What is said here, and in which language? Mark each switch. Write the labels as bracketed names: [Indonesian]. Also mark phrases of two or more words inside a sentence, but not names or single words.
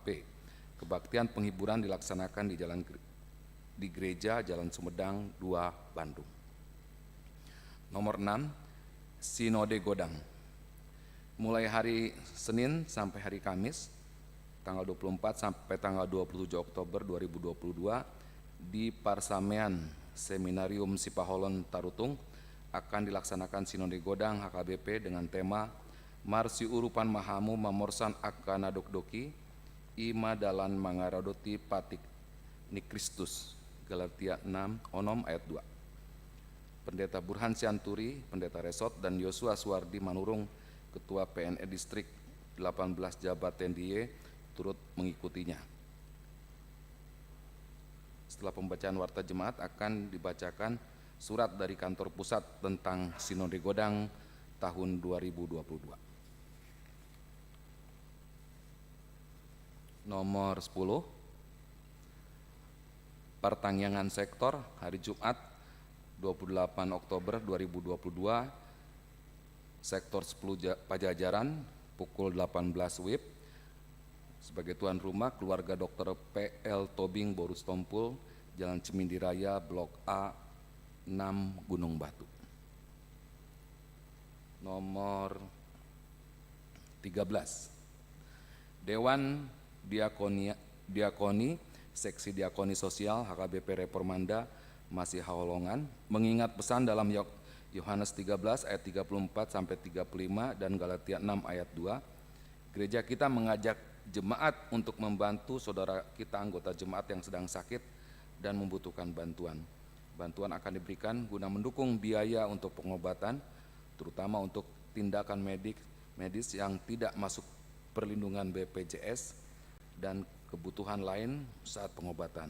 [Indonesian] Kebaktian penghiburan dilaksanakan di Gereja Jalan Sumedang 2, Bandung. Nomor 6, Sinode Godang. Mulai hari Senin sampai hari Kamis, tanggal 24 sampai tanggal 27 Oktober 2022, di Parsamean Seminarium Sipaholon Tarutung akan dilaksanakan Sinode Godang HKBP dengan tema Marsi Urupan Mahamu Mamorsan Akana Dokdoki Ima Dalan Mangaradoti Patik Nikristus, Galatia 6 Onom ayat 2. Pendeta Burhan Sianturi, Pendeta Resot, dan Yosua Suwardi Manurung, Ketua PNE Distrik 18 Jabat Tendiye, turut mengikutinya. Setelah pembacaan warta jemaat akan dibacakan surat dari kantor pusat tentang Sinode Godang tahun 2022. Nomor 10, pertangyangan sektor hari Jumat 28 Oktober 2022, Sektor 10 Pajajaran, pukul 18 WIB. Sebagai tuan rumah, keluarga Dr. P.L. Tobing Borus Tompul, Jalan Cimindi Raya, Blok A, 6 Gunung Batu. Nomor 13, Dewan Diakoni, Seksi Diakoni Sosial HKBP Reformanda masih Hawlongan, mengingat pesan dalam Yohanes 13 ayat 34 sampai 35 dan Galatia 6 ayat 2, gereja kita mengajak jemaat untuk membantu saudara kita anggota jemaat yang sedang sakit dan membutuhkan bantuan. Bantuan akan diberikan guna mendukung biaya untuk pengobatan, terutama untuk tindakan medis yang tidak masuk perlindungan BPJS dan kebutuhan lain saat pengobatan.